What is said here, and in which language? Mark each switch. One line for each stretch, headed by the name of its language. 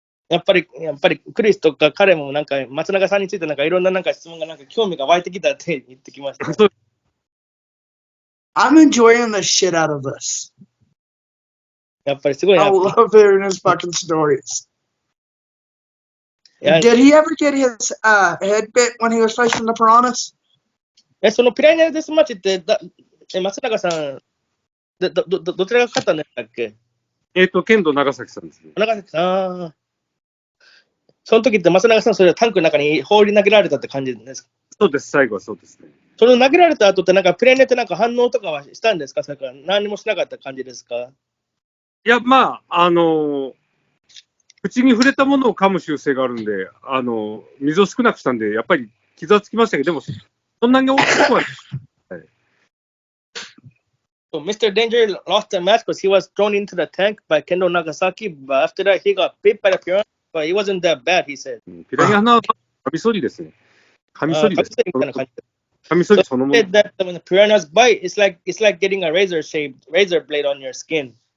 Japanese: やっぱりクリスとか彼もなんか松永さんについてなんかいろんななんか質問がなんか興味が湧いてきたって言ってきました。
English: I'm enjoying the shit out of this.
Japanese: やっぱりすごいな。
English: I love hearing his fucking stories. Did he ever get his head bit when he was facing the piranhas?
Japanese: そのピラニアデスマッチって松永さんどちらが勝ったんだっけ？剣道長崎さんですね。長崎さん。その時って松永さんそれタンクの中に放り投げられたって感じですか？そうです、最後はそうですね。その投げられた後ってなんかピラニアってなんか反応とかはしたんですか？それから何もしなかった感じですか？いや、まあ、口に触れたものを噛む習性があるんで、水を少なくしたんで、やっぱり傷はつきましたけど、でも、そんなに大きくはない。
English: So Mr. Danger lost the match because he was thrown into the tank by Kendo Nagasaki, but after that he got bit by the piranha, but it wasn't that bad, he said.
Japanese: ピラニアのカミソリですね。カミソリです。カミソリそのもの。
English: So he said that when the piranhas bite, it's like getting a razor blade on your skin.